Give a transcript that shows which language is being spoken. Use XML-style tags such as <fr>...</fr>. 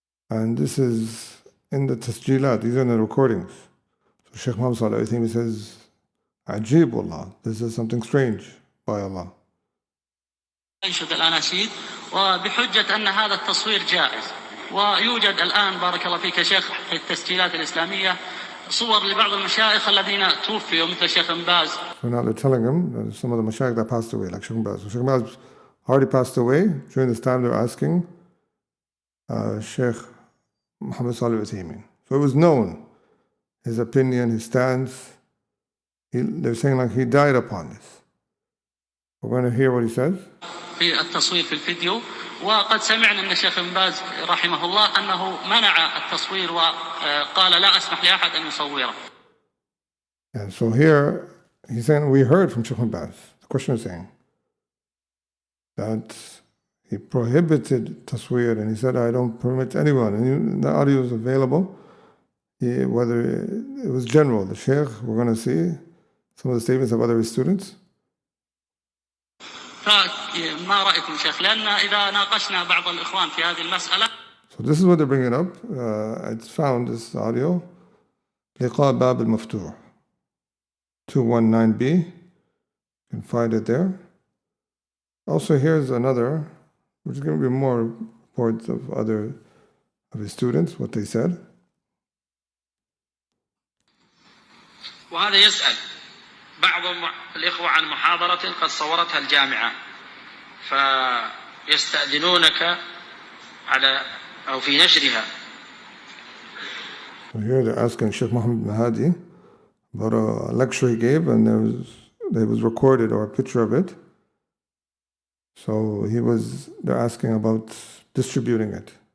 <en>And this is in the tasjilat, these are in the recordings. So Shaykh Muhammad bin Saalih says, Ajib Allah, this is something strange by Allah.</en> <ar>ينشد الأناشيد وبحجة أن هذا التصوير جائز. ويوجد الآن بارك الله فيك يا شيخ في التسجيلات الإسلامية صور لبعض المشايخ الذين توفوا مثل الشيخ بن باز.</ar> <en>So now they're telling him that some of the mashayikh that passed away, like Shaykh bin Baz. So Shaykh bin Baz already passed away. During this time they're asking Shaykh Muhammad bin Saalih. So it was known, his opinion, his stance. They're saying like he died upon this. We're going to hear what he says.</en> <ar>في التصوير في الفيديو وقد سمعنا أن الشيخ بن باز رحمه الله أنه منع التصوير وقال لا أسمح لأحد أن يصوره.</ar> <en>And so here he's saying we heard from Shaykh bin Baz. The question is saying that he prohibited taswir and he said I don't permit anyone. And the audio is available. Whether it was general, the Shaykh, we're going to see some of the statements of other students.</en> <ar>فما رأيكم شيخ لأن إذا ناقشنا بعض الإخوان في هذه المسألة.</ar> <en>So this is what they're bringing up. It's found this audio.</en> <ar>لقاء باب المفتوح</ar> <en>219b. You can find it there. Also here's another, which is going to be more reports of other of his students, what they said.</en> <ar>وهذا يسأل بعض الإخوة عن محاضرة قد صورتها الجامعة فيستأذنونك على أو في نشرها.</ar> <en>So here they're asking Shaykh Muhammad bin Hadi about a lecture he gave, and it was recorded or a picture of it. So they're asking about distributing it.</en>